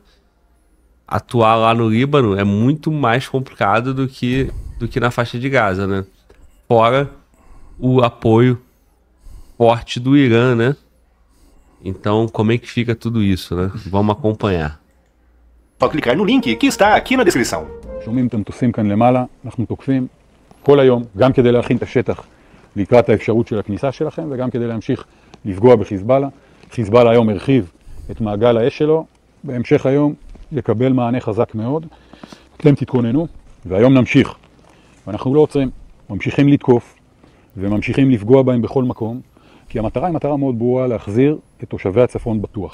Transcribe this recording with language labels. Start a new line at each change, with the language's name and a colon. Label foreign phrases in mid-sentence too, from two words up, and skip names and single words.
Portuguese: Atuar lá no Líbano é muito mais complicado do que na faixa de Gaza, né? Fora o apoio forte do Irã, né? Então, como é que fica tudo isso, né? Vamos acompanhar. Só clicar no link que está aqui na descrição.
Hebrew: שומעים את המטוסים כאן למעלה, אנחנו תוקפים כל היום, גם כדי להכין את השטח לקראת האפשרות של הכניסה שלכם, וגם כדי להמשיך לפגוע בחיזבאללה. חיזבאללה היום הרחיב את מעגל האש שלו, בהמשך היום יקבל מענה חזק מאוד. אתם תתכוננו, והיום נמשיך. ואנחנו לא עוצרים, ממשיכים לתקוף, וממשיכים לפגוע בהם בכל מקום, כי המטרה היא מטרה מאוד ברורה להחזיר את תושבי הצפון בטוח.